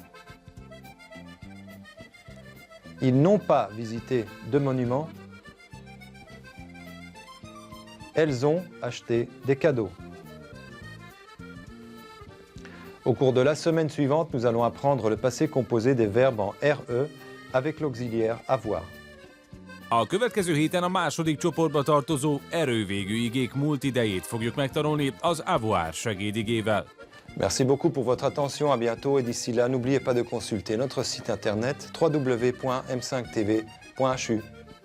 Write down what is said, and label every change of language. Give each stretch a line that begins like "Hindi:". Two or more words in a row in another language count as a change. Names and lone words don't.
French: Ils n'ont pas visité de monuments. Elles ont acheté des cadeaux. Au cours de la semaine suivante, nous allons apprendre le passé composé des verbes en RE avec l'auxiliaire avoir.
Hungarian: A következő héten a második csoportba tartozó erővégű igék múlt idejét fogjuk megtanulni az avoir segédigével.
French: Merci beaucoup pour votre attention, à bientôt et d'ici là, n'oubliez pas de consulter notre site internet www.m5tv.hu.